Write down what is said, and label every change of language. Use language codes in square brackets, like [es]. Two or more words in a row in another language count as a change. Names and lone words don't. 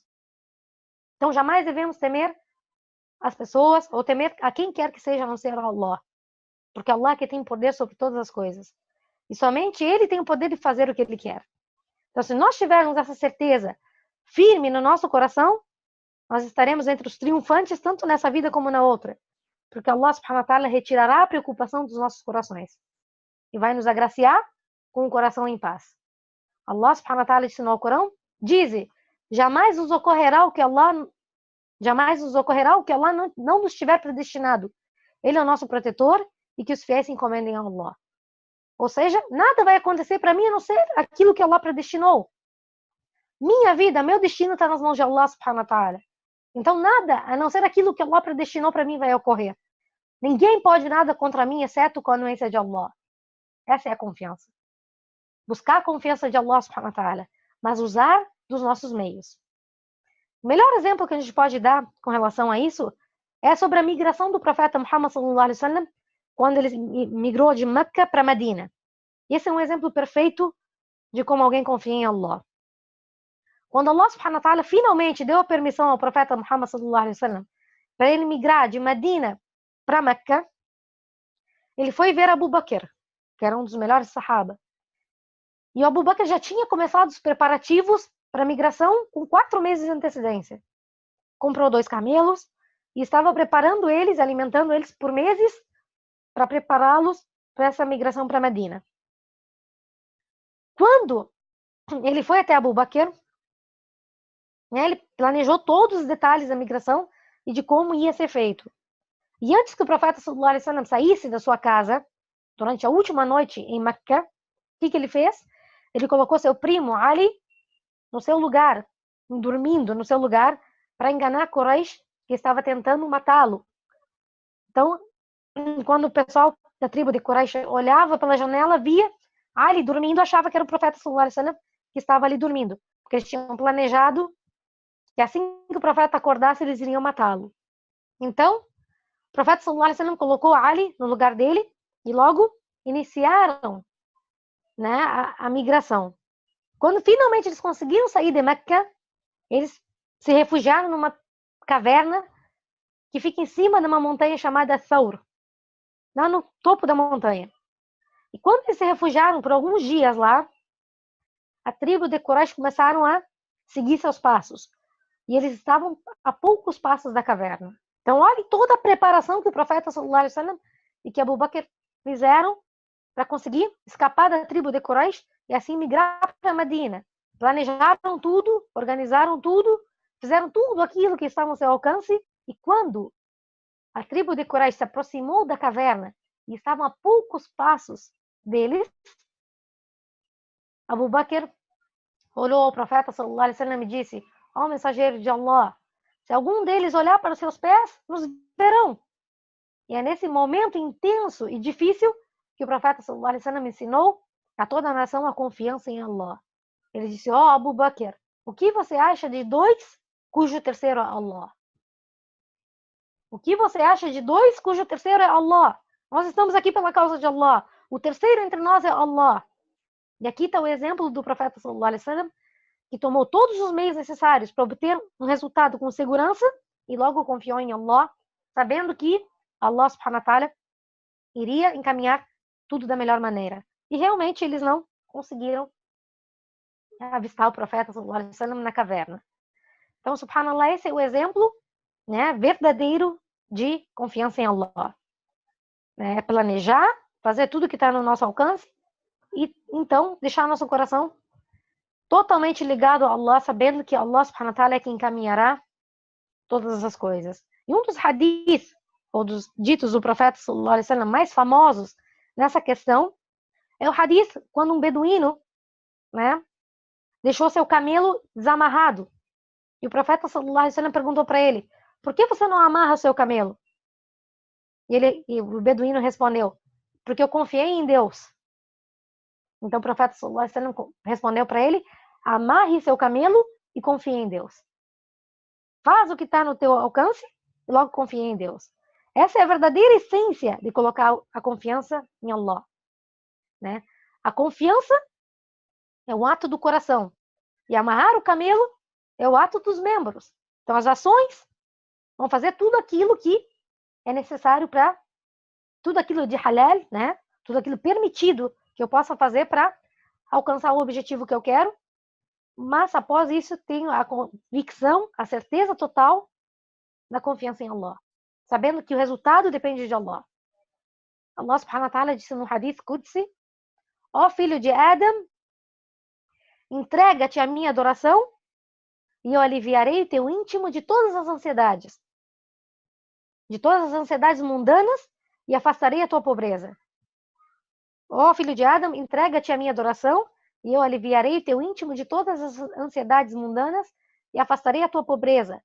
[pt] Então jamais devemos temer as pessoas ou temer a quem quer que seja a não ser Allah. Porque Allah é que tem poder sobre todas as coisas. E somente Ele tem o poder de fazer o que Ele quer. Então se nós tivermos essa certeza firme no nosso coração, nós estaremos entre os triunfantes tanto nessa vida como na outra. Porque Allah [ar] سبحانه وتعالى [pt] retirará a preocupação dos nossos corações. E vai nos agraciar com o coração em paz. Allah [ar] سبحانه وتعالى [pt] disse no Alcorão: dize, jamais nos ocorrerá o que Allah não nos tiver predestinado. Ele é o nosso protetor e que os fiéis se encomendem a Allah. Ou seja, nada vai acontecer para mim a não ser aquilo que Allah predestinou. Minha vida, meu destino está nas mãos de Allah [ar] سبحانه وتعالى. [pt] Então nada a não ser aquilo que Allah predestinou para mim vai ocorrer. Ninguém pode nada contra mim exceto com a anuência de Allah. Essa é a confiança. Buscar a confiança de Allah [ar] سبحانه وتعالى, [pt] mas usar dos nossos meios. O melhor exemplo que a gente pode dar com relação a isso é sobre a migração do profeta Muhammad [ar] صلى الله عليه وسلم [pt] quando ele migrou de Meca para Medina. Esse é um exemplo perfeito de como alguém confia em Allah. Quando Allah [ar] سبحانه وتعالى [pt] finalmente deu a permissão ao profeta Muhammad [ar] صلى الله عليه وسلم [pt] para ele migrar de Medina para Meca, ele foi ver Abu Bakr, que era um dos melhores sahaba. E o Abu Bakr já tinha começado os preparativos para a migração com 4 meses de antecedência. Comprou 2 camelos e estava preparando eles, alimentando eles por meses para prepará-los para essa migração para Medina. Quando ele foi até Abu Bakr, ele planejou todos os detalhes da migração e de como ia ser feito. E antes que o profeta [ar] صلى الله عليه وسلم [pt] saísse da sua casa, durante a última noite em Meca, o que ele fez? Ele colocou seu primo Ali no seu lugar, dormindo no seu lugar, para enganar Quraysh, que estava tentando matá-lo. Então, quando o pessoal da tribo de Quraysh olhava pela janela, via Ali dormindo, achava que era o profeta [ar] صلى الله عليه وسلم [pt] que estava ali dormindo, porque eles tinham planejado que assim que o profeta acordasse, eles iriam matá-lo. Então, o profeta [ar] صلى الله عليه وسلم [pt] colocou Ali no lugar dele e logo iniciaram, né, a migração. Quando finalmente eles conseguiram sair de Meca, eles se refugiaram numa caverna que fica em cima de uma montanha chamada Thawr, lá no topo da montanha. E quando eles se refugiaram por alguns dias lá, a tribo de Quraysh começaram a seguir seus passos. E eles estavam a poucos passos da caverna. Então, olhe toda a preparação que o profeta [ar] صلى الله عليه وسلم [pt] e que Abu Bakr fizeram para conseguir escapar da tribo de Quraysh e assim migrar para Medina. Planejaram tudo, organizaram tudo, fizeram tudo aquilo que estava ao seu alcance. E quando a tribo de Quraysh se aproximou da caverna e estavam a poucos passos deles, Abu Bakr olhou ao profeta [ar] صلى الله عليه وسلم [pt] e disse: ó mensageiro de Allah, se algum deles olhar para os seus pés, nos verão. E é nesse momento intenso e difícil que o profeta [ar] صلى الله عليه وسلم [pt] ensinou a toda a nação a confiança em Allah. Ele disse: ó Abu Bakr, o que você acha de dois cujo terceiro é Allah? O que você acha de dois cujo terceiro é Allah? Nós estamos aqui pela causa de Allah. O terceiro entre nós é Allah. E aqui está o exemplo do profeta [ar] صلى الله عليه وسلم, [pt] que tomou todos os meios necessários para obter um resultado com segurança e logo confiou em Allah, sabendo que Allah [ar] سبحانه وتعالى [pt] iria encaminhar tudo da melhor maneira. E realmente eles não conseguiram avistar o profeta [ar] صلى الله عليه وسلم [pt] na caverna. Então, subhanallah, esse é o exemplo, né, verdadeiro de confiança em Allah. Planejar, fazer tudo que está no nosso alcance e então deixar nosso coração totalmente ligado a Allah, sabendo que Allah [ar] سبحانه وتعالى [pt] é quem encaminhará todas as coisas. E um dos hadiths, ou dos ditos do profeta [ar] صلى الله عليه وسلم [pt] mais famosos nessa questão, é o hadith quando um beduíno, né, deixou seu camelo desamarrado. E o profeta [ar] صلى الله عليه وسلم [pt] perguntou para ele: por que você não amarra o seu camelo? E o beduíno respondeu: porque eu confiei em Deus. Então o profeta [ar] صلى الله عليه وسلم [pt] respondeu para ele: amarre seu camelo e confie em Deus. Faz o que está no teu alcance e logo confie em Deus. Essa é a verdadeira essência de colocar a confiança em Allah, né? A confiança é o ato do coração e amarrar o camelo é o ato dos membros. Então as ações vão fazer tudo aquilo que é necessário para tudo aquilo de halal, né? Tudo aquilo permitido que eu possa fazer para alcançar o objetivo que eu quero. Mas após isso tenho a convicção, a certeza total da confiança em Allah, sabendo que o resultado depende de Allah. Allah [ar] سبحانه وتعالى [pt] disse no [ar] حديث قدسي: [pt] ó filho de Adam, entrega-te à minha adoração e eu aliviarei o teu íntimo de todas as ansiedades mundanas e afastarei a tua pobreza. Ó filho de Adam, entrega-te à minha adoração e eu aliviarei o teu íntimo de todas as ansiedades mundanas e afastarei a tua pobreza.